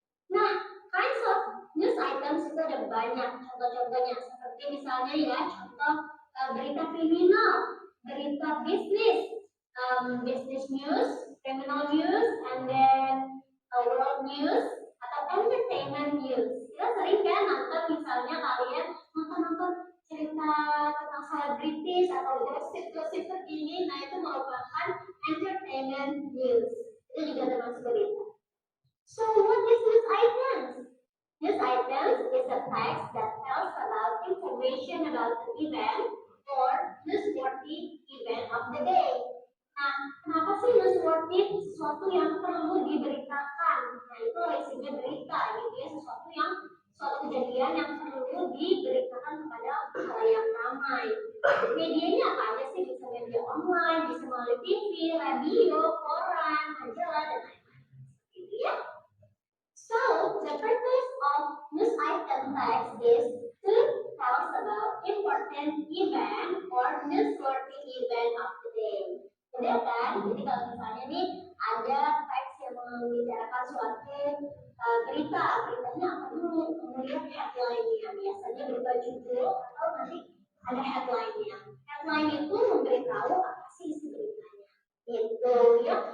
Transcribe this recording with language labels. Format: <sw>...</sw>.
<id>Nah, kinds of news items itu ada banyak contoh-contohnya seperti misalnya ya contoh berita kriminal, berita bisnis,</id> <en>business news, criminal news, and then world news</en> <id>atau entertainment news. Kita sering kan nonton misalnya kalian nonton cerita tentang selebritis atau gosip-gosip terkini, nah itu merupakan entertainment news. Itu juga termasuk berita.</id> <en>So what is news items? News items is a text that tells about information about the event or newsworthy event of the day.</en> <id>Nah, kenapa sih newsworthy? Sesuatu yang perlu diberitakan. Nah, itu isinya berita, gitu ya, suatu kejadian yang perlu diberitakan kepada khalayak ramai. Medianya apa aja sih? Bisa media online, bisa melalui TV, radio, koran, majalah, dan lain-lain. Gitu ya.</id> <en>So, the purpose of news item text is to tell us about important event or newsworthy event of the day.</en> <id>Udah kan? Jadi kalau misalnya nih ada teks yang membicarakan suatu beritanya apa dulu? Kemudian headline-nya, biasanya berupa judul atau nanti ada headline-nya. Headline itu memberitahu apa sih isi beritanya. Gitu ya.</id>